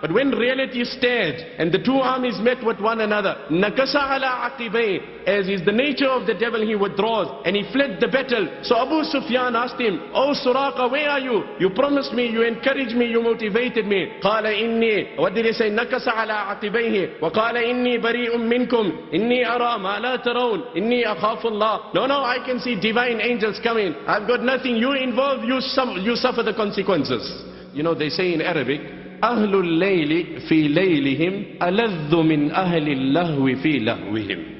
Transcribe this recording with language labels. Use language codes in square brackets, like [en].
[en] But when reality stared and the two armies met with one another, [ar] نَكَسَ عَلَىٰ عَقِبَيْهِ. [en] As is the nature of the devil, he withdraws and he fled the battle. So Abu Sufyan asked him, Oh Suraqa, where are you? You promised me, you encouraged me, you motivated me. [ar] قال إني, [en] what did he say? [ar] نكس على عقبيه وقال إني بريء منكم إني أرى ما لا ترون إني أخاف الله. [en] No, I can see divine angels coming. I've got nothing. You involved, you suffer the consequences. You know, they say in Arabic, [ar] أهل الليل في ليلهم ألذ من أهل اللهو في لهوهم.